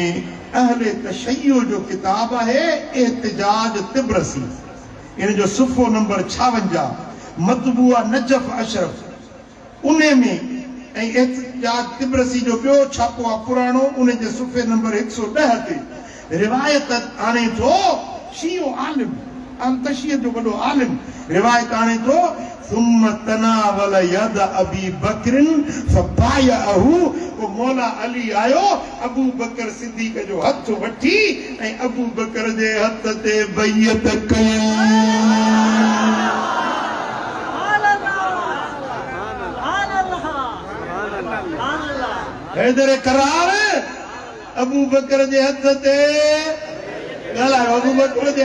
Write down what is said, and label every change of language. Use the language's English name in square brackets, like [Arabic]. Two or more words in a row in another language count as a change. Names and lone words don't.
[Sindhi] अहले तशय्यो जो किताब आहे एहतिजाज तिब्रसी इन जो सुफ़ो नंबर 56 मतबूआ नजफ अशरफ उन में ऐं एहतिजाज तिब्रसी जो ॿियो छापो आहे पुराणो उन जे सुफ़े नंबर 110 ते रिवायत आणे थो शियो आलिम तशय्युद जो वॾो आलिम रिवायत आणे थो [Arabic] ثم تناول يد ابي بكر فبايعه [Sindhi] ومولا علي आयो अबू बकर सिद्दीक़ जो हथ वठी ऐं अबू बकर जे हथ ते बैयत कई हैदर करार अबू बकर जे हथ ते ॻाल्हायो अबू बकर जे